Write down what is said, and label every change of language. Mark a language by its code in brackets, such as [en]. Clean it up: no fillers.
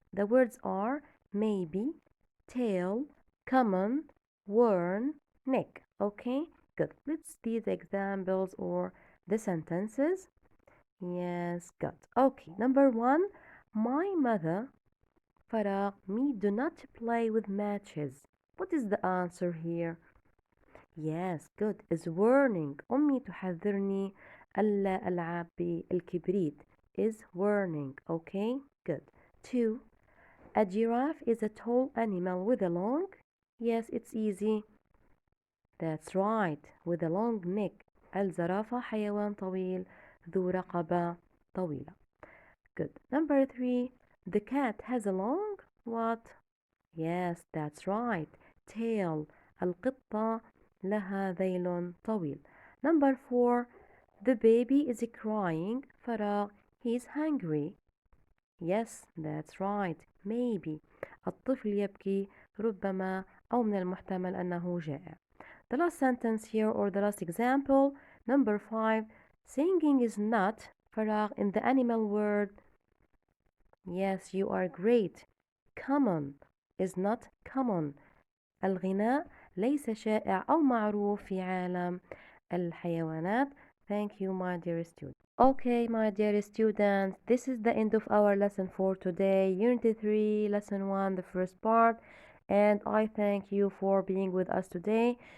[en] The words are maybe, tail, common, warn, neck. Okay, good. Let's see the examples or the sentences. Yes, good. Okay, number one. My mother, Farah, me do not play with matches. What is the answer here? Yes, good. Is warning. [ar] أمي تحذرني ألا ألعب بالكبريت. [en] Is warning. Okay, good. Two. A giraffe is a tall animal with a long. Yes, it's easy. That's right. With a long neck. [ar] الزرافة حيوان طويل ذو رقبة طويلة. [en] Good. Number three. The cat has a long what? Yes, that's right. Tail. [ar] القطة لها ذيل طويل. [en] Number four. The baby is crying. فراغ. He's hungry. Yes, that's right. Maybe. [ar] الطفل يبكي ربما أو من المحتمل أنه جائع. [en] The last sentence here or the last example. Number five. Singing is not فراغ in the animal world. Yes, you are great. Common is not common. [ar] الغناء ليس شائع أو معروف في عالم الحيوانات. [en] Thank you, my dear student. Okay, my dear students, this is the end of our lesson for today. Unit 3, Lesson 1, the first part. And I thank you for being with us today.